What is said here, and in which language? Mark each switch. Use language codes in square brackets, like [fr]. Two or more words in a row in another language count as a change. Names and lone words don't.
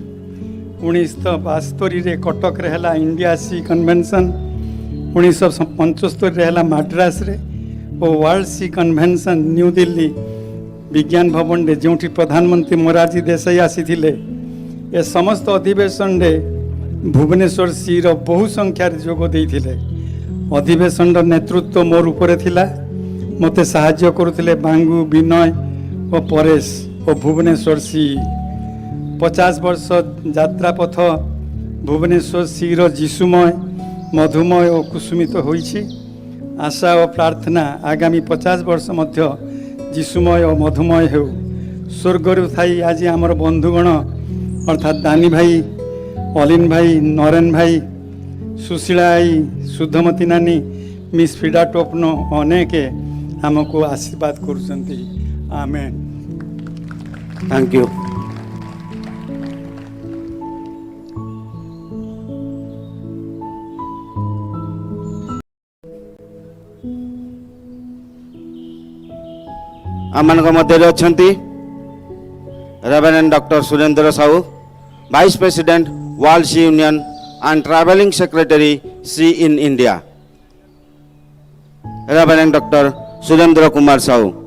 [or] 1972 ରେ କଟକ ରେ ହେଲା [en] India C Convention, [or] 1975 ରେ ହେଲା ମାଡ୍ରାସ ରେ ଆଉ [en] World C Convention New Delhi [or] ବିଜ୍ଞାନ ଭବନ ରେ ଜୋଠି ପ୍ରଧାନମନ୍ତ୍ରୀ ମୋରାରଜୀ ଦେସାଇ ଆସିଥିଲେ। ଏ ସମସ୍ତ ଅଧିବେଶନ ରେ ଭୁବନେଶ୍ୱର ସି ରୋ ବହୁ ସଂଖ୍ୟା ରେ ଯୋଗ ଦେଇଥିଲେ। ଅଧିବେଶନ ନେତୃତ୍ୱ ମୋର ଉପରେ ଥିଲା। ମୋତେ ସାହାଯ୍ୟ କରୁଥିଲେ ବାଙ୍ଗୁ ବିନୟ ଓ ପରେଶ ଓ ଭୁବନେଶ୍ୱର ସି 50 ବର୍ଷ ଯାତ୍ରା ପଥ ଭୁବନେଶ୍ୱର ସିର ଯୀଶୁମୟ ମଧୁମୟ ଓ କୁସୁମିତ ହୋଇଛି। ଆଶା ଓ ପ୍ରାର୍ଥନା ଆଗାମୀ 50 ବର୍ଷ ମଧ୍ୟ ଯୀଶୁମୟ ଓ ମଧୁମୟ ହେଉ। ସ୍ୱର୍ଗରୁ ଥାଇ ଆଜି ଆମର ବନ୍ଧୁଗଣ ଅର୍ଥାତ୍ ଦାନି ଭାଇ, ଅଲିନ ଭାଇ, ନରେନ ଭାଇ, ସୁଶୀଳା ଆଇ, ସୁଧମତୀ ନାନୀ, ମିସ୍ ଫିଡା ଟୋପନ ଅନେକ ଆମକୁ ଆଶୀର୍ବାଦ କରୁଛନ୍ତି। ଆମେନ୍। [en] thank you. [or] ଆମ ମଧ୍ୟ ଅଛା [en] Reverend Doctor Surendra Sahu, Vice President World C Union and Travelling Secretary C in India, Reverend Doctor Surendra Kumar Sahu.